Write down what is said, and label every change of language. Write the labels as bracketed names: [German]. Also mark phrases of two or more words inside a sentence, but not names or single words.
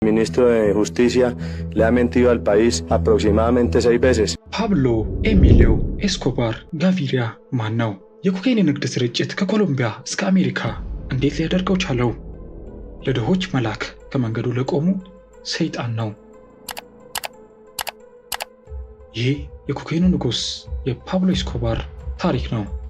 [Spanish] ministro de Justicia le ha mentido al país aproximadamente 6 veces. [Amharic] Pablo Emilio Escobar Gaviria ማን ነው? የኮካይን ንግድ ስርጭት ከኮሎምቢያ እስከ አሜሪካ እንዴት ሊያደርገው ቻለው? ለድሆች መላክ ከመንገዱ ለቆሙ ሰይጣን ነው። ይህ የኮካይኑ ንጉስ የፓብሎ ኤስኮባር ታሪክ ነው።